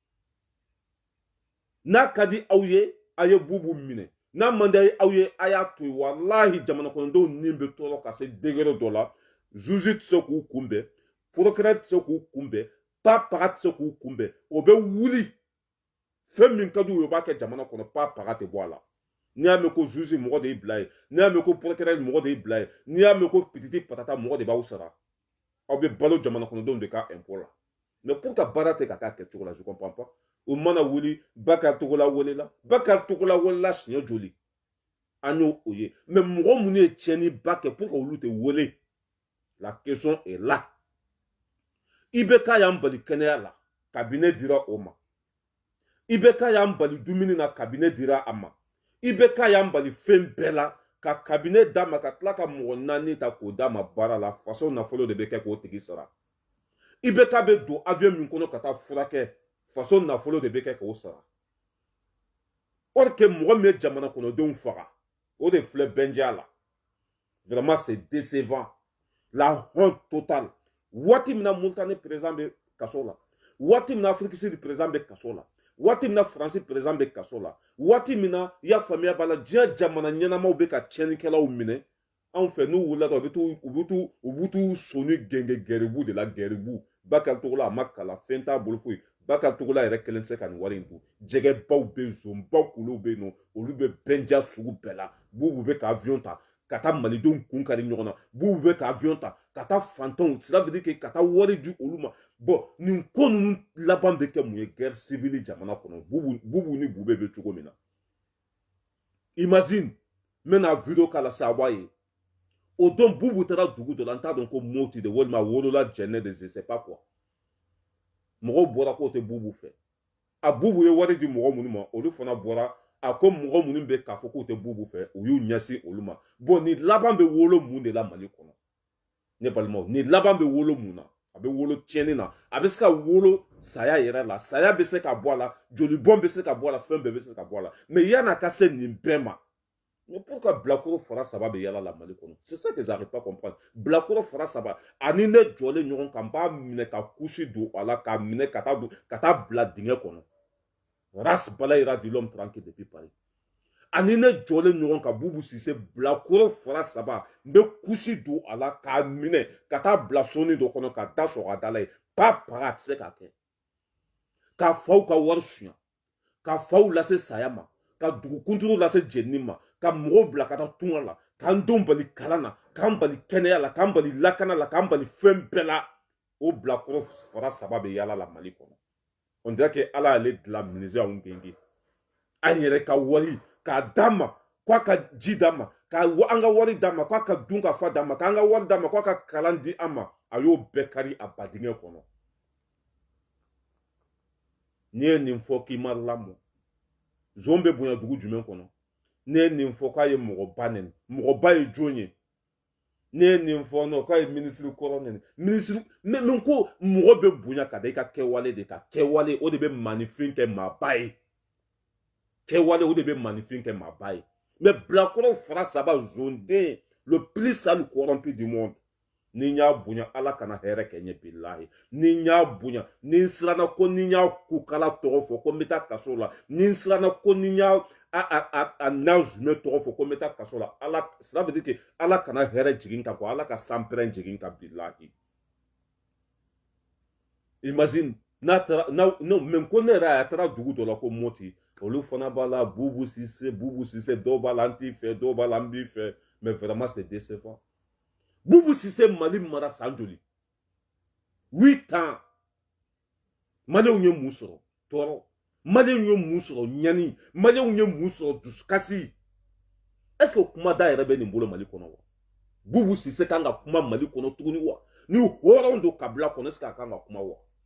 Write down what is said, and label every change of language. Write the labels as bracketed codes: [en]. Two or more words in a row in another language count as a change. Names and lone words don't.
[bm] n'a ka di aw ye a ye bubu minɛ n'a man di aw ye a y'a to yen walahi jamana kɔnɔdenw ni bɛ tɔɔrɔ ka se degré dɔ la juge tɛ se k'u kunbɛn procureur tɛ se k'u kunbɛn papaga tɛ se k'u kunbɛn o bɛ wuli fɛn min ka d'u ye o b'a kɛ jamana kɔnɔ papaga tɛ bɔ a la n'i y'a mɛn ko juge mɔgɔ de y'i bila yen n'i y'a mɛn ko procureur mɔgɔ de y'i bila yen n'i y'a mɛn ko pititi patata mɔgɔ de b'aw sara aw bɛ balo jamana kɔnɔdenw de ka impôt la [fr] mais pour [bm] ka baara tɛ ka taa kɛcogo la [fr] je comprends pas [bm] o mana wuli Bakari Togola welela Bakari Togola welela siɲɛ joli an y'o o ye mais mɔgɔ minnu ye tiɲɛniba kɛ [fr] pour que [bm] olu tɛ wele la [fr] question est là [bm] IBK y'an bali kɛnɛya la cabinet dira o ma IBK y'an bali dumuni na cabinet dira a ma IBK y'an bali fɛn bɛɛ la ka cabinet d'a ma ka tila ka mɔgɔ naani ta k'o d'a ma baara la faso nafolo de bɛ kɛ k'o tigi sara IBK bɛ don avion min kɔnɔ ka taa furakɛ faso nafolo de bɛ kɛ k'o sara [fr] or que [bm] mɔgɔ min ye jamana kɔnɔdenw faga o de filɛ bɛndiya la [fr] vraiment c'est décevant la honte totale [bm] waati min na Mauritanie président bɛ kaso la waati min na Afrique Sud président bɛ kaso la waati min na France président bɛ kaso la waati min na i y'a faamuya b'a la diɲɛ jamana ɲɛnamaw bɛ ka tiɲɛnikɛlaw minɛ anw fɛ n'u wulila dɔrɔn u b'u t'u soni gɛngɛ gɛribu de la gɛribu Bakari Togola a ma kalan fɛn t'a bolo foyi Bakari Togola yɛrɛ kelen tɛ se ka nin wari in dun jɛgɛbaw bɛ yen zonbaw kolow bɛ yen nɔ olu bɛ bɛndiya sugu bɛɛ la bubu bɛ ka avion ta ka taa malidenw kun kari ɲɔgɔn na bubu bɛ ka avion ta ka taa fantanw [fr] cela veut dire que [bm] ka taa wari di olu ma bon nin ko ninnu laban bɛ kɛ mun ye [fr] guerre civile [bm] jamana kɔnɔ bubu ni bube bɛ cogo min na imagine n bɛna video k'a la sa a b'a ye o don bubu taara dugu dɔ la n t'a dɔn ko moti de walima wolola jɛnɛ de [fr] je sais pas quoi [bm] mɔgɔw bɔra k'o tɛ bubu fɛ a bubu ye wari di mɔgɔ minnu ma olu fana bɔra a ko mɔgɔ minnu bɛ k'a fɔ k'o tɛ bubu fɛ u y'u ɲɛsin olu ma bon nin laban bɛ wolo mun de la Mali kɔnɔ ne balimaw nin laban bɛ wolo mun na a bɛ wolo tiɲɛni na a bɛ se ka wolo saya yɛrɛ la saya bɛ se ka bɔ a la jolibɔn bɛ se ka bɔ a la fɛn bɛɛ bɛ se ka bɔ a la mais yan'a ka se nin bɛɛ ma [fr] mais pourquoi [bm] bilakoro fara saba bɛ yala la Mali kɔnɔ [fr] c'est ça que j'arrive pas à comprendre [bm] bilakoro fara saba ani ne jɔlen ɲɔgɔn kan n b'a minɛ ka kusi don a la k'a minɛ ka taa bila dingɛ kɔnɔ race balayira [fr] de l'homme tranquille depuis Paris [bm] ani ne jɔlen ɲɔgɔn kan Bubu Sise bilakoro fara saba n bɛ kusi don a la k'a minɛ ka taa bila soni dɔ kɔnɔ ka da sɔgɔ a da la ye pas para a tɛ se k'a kɛ ka faw ka wari suɲa ka faw lase saya ma ka dugukunturu lase jenini ma ka mɔgɔw bila ka taa tunga la k'an denw bali kalan na k'an bali kɛnɛya la k'an bali lakana la k'an bali fɛn bɛɛ la o bilakoro fara saba bɛ yala la Mali kɔnɔ [fr] on dirait que [bm] ala y'ale dilan ministre anw genge an yɛrɛ ka wari k'a d'a ma k'a ka ji d'a ma an ka wari d'a ma k'a ka dun ka fa d'a ma k'an ka wari d'a ma k'a ka kalan di an ma a y'o bɛɛ kari a badingɛ kɔnɔ n'i ye nin fɔ k'i ma lamɔ zon bɛ bonya dugu jumɛn kɔnɔ ne ye nin fɔ k'a ye mɔgɔba nɛni mɔgɔba ye jɔn ye ne ye nin fɔ non k'a ye minisiri kɔrɔ nɛni minisiri min ko mɔgɔ bɛ bonya ka da i ka kɛwale de kan kɛwale o de bɛ maanifin kɛ maaba ye kɛwale o de bɛ maanifin kɛ maaba ye mais bilakoro fara saba zonden [fr] le plus sale corrompu du monde [bm] ni n y'a bonya ala kana hɛrɛ kɛ ɲɛ bilahi ni n y'a bonya ni n siranna ko ni n y'a kukala tɔgɔ fɔ ko n bɛ taa kaso la ni n siranna ko ni n y'a a nazumɛ tɔgɔ fɔ ko n bɛ taa kaso la ala [fr] cela veut dire que [bm] ala kana hɛrɛ jigin kan quoi ala ka sanpɛrɛn jigin kan bilahi imagine n'a taara [fr] non mais [bm] ko ne yɛrɛ a taara dugu dɔ la ko moti olu fana b'a la Bubu Sise dɔw b'a la an t'i fɛ dɔw b'a la an b'i fɛ [fr] mais vraiment c'est décevant [bm] Bubu Sise Mali mara san joli 8 ans Malienw ye mun sɔrɔ tɔɔrɔ Malienw ye mun sɔrɔ ɲani Malienw ye mun sɔrɔ dusukasi [fr] est-ce que [bm] kuma da yɛrɛ bɛ nin bolo Mali kɔnɔ wa Bubu Sise kan ka kuma Mali kɔnɔ tuguni wa ni hɔrɔnw don kabila kɔnɔ [fr] est-ce que [bm] a kan ka kuma wa